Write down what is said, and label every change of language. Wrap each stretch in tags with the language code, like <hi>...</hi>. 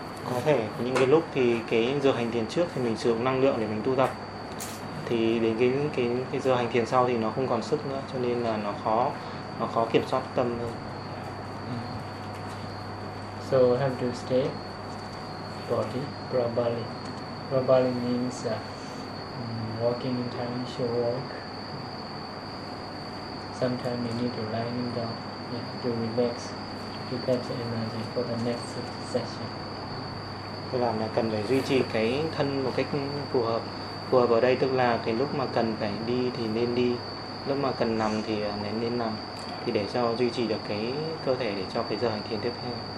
<vi>Có thể những cái lúc thì cái giờ hành thiền trước thì mình sử dụng năng lượng để mình tu tập, thì đến cái giờ hành thiền sau thì nó không còn sức nữa, cho nên là nó khó kiểm soát tâm hơn.</vi> <en>So have to stay body probably means walking in time, short walk. Sometimes you need to lie down, to relax, to get energy for the next session.</en> <vi>Thế là mình cần phải duy trì cái thân một cách phù hợp ở đây, tức là cái lúc mà cần phải đi thì nên đi, lúc mà cần nằm thì nên nằm, thì để cho duy trì được cái cơ thể để cho cái giờ hành thiền tiếp theo.</vi>